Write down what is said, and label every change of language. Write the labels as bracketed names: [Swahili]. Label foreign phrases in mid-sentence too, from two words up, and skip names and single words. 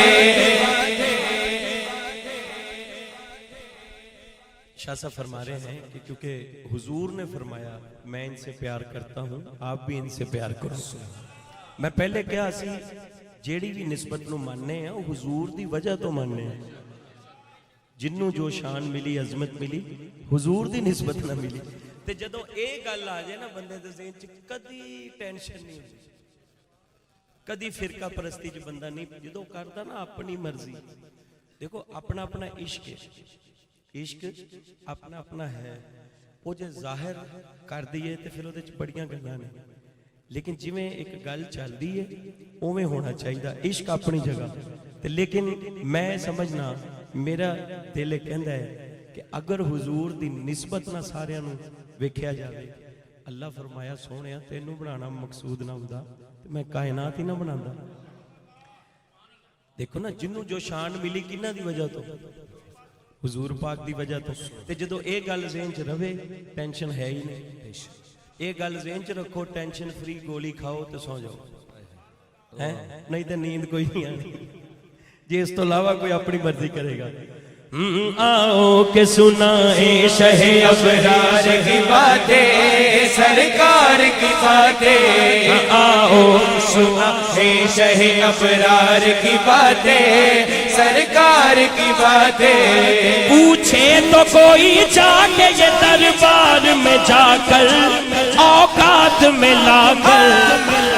[Urdu] شاہ صاحب فرما رہے ہیں کہ کیونکہ حضور نے فرمایا میں ان سے پیار کرتا ہوں آپ بھی ان سے پیار کرو [Punjabi] میں پہلے کیا سی جیڑی بھی نسبت نو ماننے ہیں حضور دی وجہ تو ماننے ہیں جنوں جو شان ملی عظمت ملی حضور دی نسبت نہ ملی تے جدوں اے گل آ جائے نا بندے دے ذہن چ کدی ٹینشن نہیں ہوتی کدی فرقہ پرستی جو بندہ نہیں جدو کرتا نا اپنی مرضی دیکھو اپنا اپنا عشق ہے عشق اپنا اپنا ہے وہ جو ظاہر کر دیئے تے پھر وہ بڑیاں گلاں نے لیکن جی میں ایک گل چل دی ہے اوویں ہونا چاہیے عشق اپنی جگہ تے لیکن میں سمجھنا میرا دل کہندا ہے کہ اگر حضور دی نسبت نہ سارے نو ویکھیا جاوے اللہ فرمایا سونیا تینوں بنانا مقصود نہ ہوندا میں کائنات ہی نہ بنانا دیکھو نا جنوں جو شان ملی کنہ دی وجہ تو حضور پاک دی وجہ تو تے جدو اے گل ذہن چ رہے ٹینشن ہے ہی نہیں اے گل ذہن چ رکھو ٹینشن فری گولی کھاؤ تے سو جاؤ نہیں تے نیند کوئی نہیں آنی جی اس تو علاوہ [Urdu] کوئی اپنی مرضی کرے گا آؤ کہ سنائیں شہ ابرار کی باتیں سرکار کی باتیں آؤ سنائیں شہ ابرار کی باتیں سرکار کی باتیں پوچھے تو کوئی جا کے یہ دربار میں جا کر اوقات میں لا کر